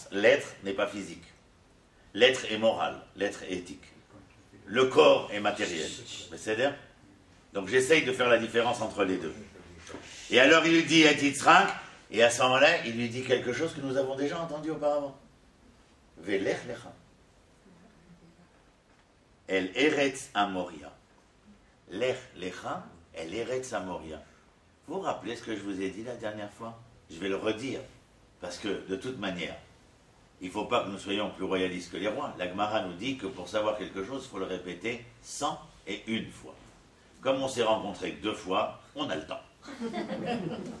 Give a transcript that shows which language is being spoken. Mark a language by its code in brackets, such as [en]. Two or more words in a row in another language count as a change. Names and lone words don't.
[fr] L'être n'est pas physique. L'être est moral, l'être est éthique. Le corps est matériel. C'est-à-dire, donc j'essaye de faire la différence entre les deux. Et alors il lui dit et Yitzhak, et à ce moment-là, il lui dit quelque chose que nous avons déjà entendu auparavant. [he] ולך לך אל ארץ המוריה. לך לך אל ארץ המוריה. [fr] Vous vous rappelez ce que je vous ai dit la dernière fois? Je vais le redire, parce que de toute manière, il ne faut pas que nous soyons plus royalistes que les rois. La Gemara nous dit que pour savoir quelque chose, il faut le répéter 101 fois. Comme on s'est rencontrés que 2 fois, on a le temps.